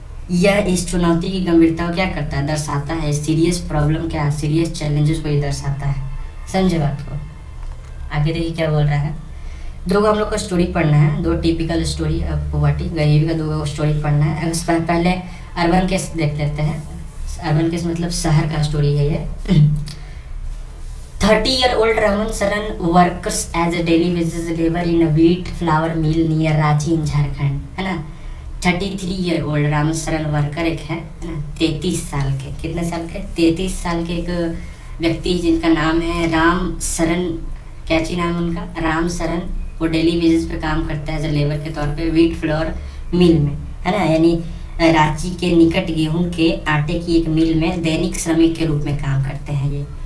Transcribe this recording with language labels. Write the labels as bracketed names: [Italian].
[Hindi] यह इस चुनौती की गंभीरता को क्या करता है, दर्शाता है। सीरियस प्रॉब्लम क्या है, सीरियस चैलेंजेस को ये दर्शाता है। समझे बात को। आगे देखिए क्या बोल रहा है। दो हम लोग को स्टोरी पढ़ना है, दो टिपिकल स्टोरी पॉवर्टी गरीबी का दो स्टोरी पढ़ना है। पहले अर्बन केस देख लेते हैं। अर्बन केस मतलब शहर का स्टोरी है ये। [English] 30-year-old Raman Saran works as a daily wages labor in a wheat flour mill near Ranchi in Jharkhand, [Hindi] है ना। 33-year-old राम सरन वर्कर एक है ना, 33 साल के, कितने साल के, 33 साल के एक व्यक्ति जिनका नाम है राम सरन, क्या चीज नाम उनका, राम सरन। वो डेली बेसिस पे काम करता है एज ए लेबर के तौर पे व्हीट फ्लोर मिल में, है ना, यानी रांची के निकट गेहूं के आटे की एक मिल में दैनिक श्रमिक के रूप में काम करते हैं ये।